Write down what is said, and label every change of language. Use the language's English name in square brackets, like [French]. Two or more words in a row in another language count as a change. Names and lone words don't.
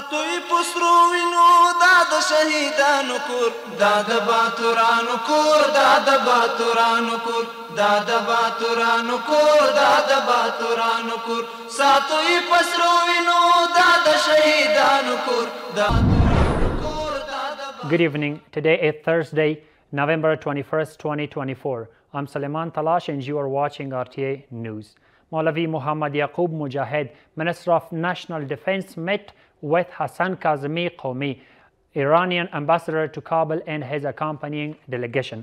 [Pashto] ساتوی پسرو وینو دا د شهیدانو کور دا د باتورانو کور دا د باتورانو کور دا د باتورانو کور دا د باتورانو کور ساتوی پسرو وینو دا د شهیدانو کور دا [English] Good evening. Today is Thursday, November 21st, 2024. I'm Suleiman Talash and you are watching RTA News. Maulavi Muhammad Yaqub Mujahid, Minister of National Defense, met with Hassan Kazemi Qawmi, Iranian ambassador to Kabul, and his accompanying delegation.